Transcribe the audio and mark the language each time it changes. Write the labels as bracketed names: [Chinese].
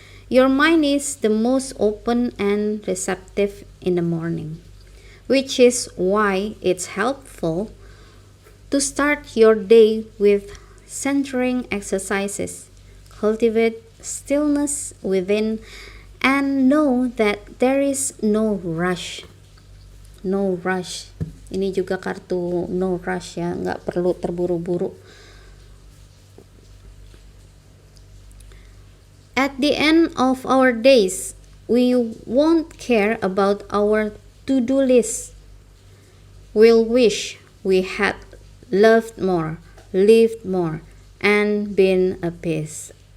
[English] Your mind is the most open and receptive in the morning, which is why it's helpful to start your day with centering exercises. Cultivate stillness within and know that there is no rush. No rush. [Indonesian] Ini juga kartu [English] no rush [Indonesian] ya, nggak perlu terburu-buru. [English] At the end of our days, we won't care about our to-do list. We'll wish we had loved more, lived more, and been at peace.